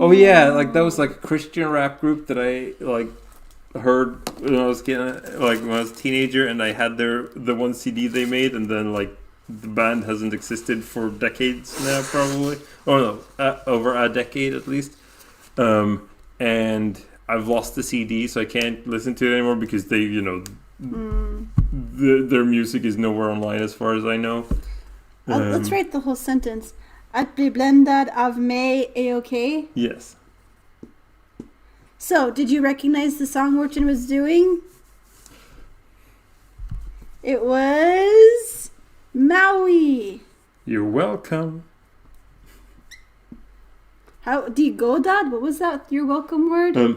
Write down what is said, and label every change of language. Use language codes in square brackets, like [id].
[en] Oh yeah, like that was like a Christian rap group that I like heard when I was when I was a teenager, and I had the one CD they made, and then like the band hasn't existed for decades now, probably. Oh no, over a decade at least. And I've lost the CD, so I can't listen to it anymore because they, their music is nowhere online as far as I know. Let's write the whole sentence. [sv] Att bli bländad av mig är okay? [en] Yes. So, did you recognize the song Morten was doing? It was Maui. You're welcome. How do you go, Dad? What was that? Your welcome word?